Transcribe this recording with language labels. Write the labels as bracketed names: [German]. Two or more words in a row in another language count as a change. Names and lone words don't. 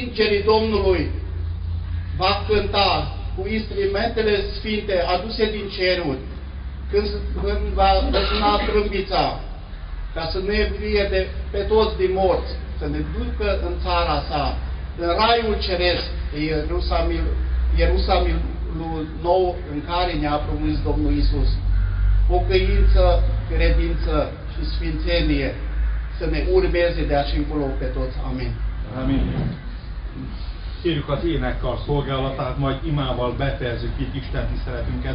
[Romanian] ci îngerii Domnului va cânta cu instrumentele sfinte aduse din ceruri, când va răsuna trâmbița, ca să ne vie pe toți din morți, să ne ducă în țara sa, în raiul ceresc, Ierusalimul nou în care ne-a promis Domnul Isus. Pocăință, credință și sfințenie să ne urmeze de aici încolo pe toți. Amin. Amin. [Hungarian] Kérjük az énekkar szolgálatát, majd imával befejezzük itt Isten tiszteletünket.